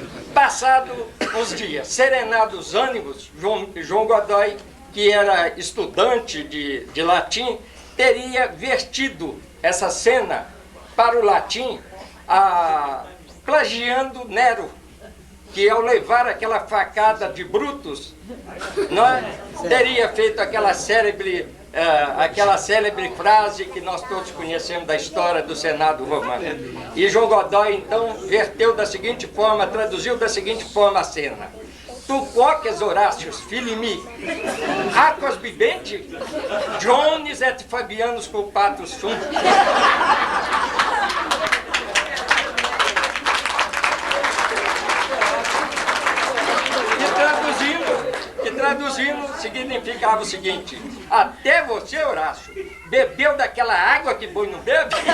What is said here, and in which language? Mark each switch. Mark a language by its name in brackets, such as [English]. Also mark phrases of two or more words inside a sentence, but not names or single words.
[Portuguese] Passado uns dias, serenados os ânimos, João Godoy, que era estudante de latim, teria vertido essa cena para o latim, plagiando Nero, que ao levar aquela facada de Brutus, teria feito aquela célebre frase que nós todos conhecemos da história do Senado romano. E João Godoy, então, verteu da seguinte forma, traduziu da seguinte forma a cena. [Latin] Tu quoques Horácios, filimi, aquos bibente, Jones et Fabianus culpatus sunt. [Portuguese] Traduzindo, significava o seguinte: até você, Horácio, bebeu daquela água que boi não bebe?